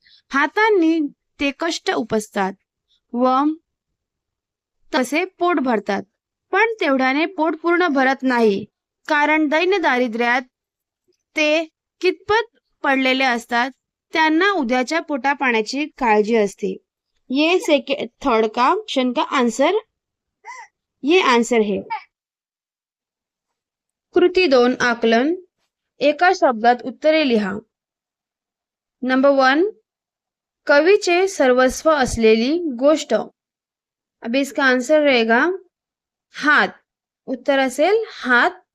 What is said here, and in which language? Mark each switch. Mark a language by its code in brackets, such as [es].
[mr] हातांनी ते कष्ट उपसतात व तसे पोट भरतात, पण तेवढ्याने पोट पूर्ण भरत नाही, कारण दैन्य दारिद्र्यात ते कितपत पडलेले असतात त्यांना उद्याच्या पोटा पाण्याची काळजी असते. [hi] ये थर्ड का ऑप्शन का आंसर, ये आंसर है. [mr] कृती 2, आकलन. एका शब्दात उत्तरे लिहा. नंबर 1, कवीचे सर्वस्व असलेली गोष्ट. [hi] अब इसका आंसर रहेगा हात. [mr] उत्तर असेल हात.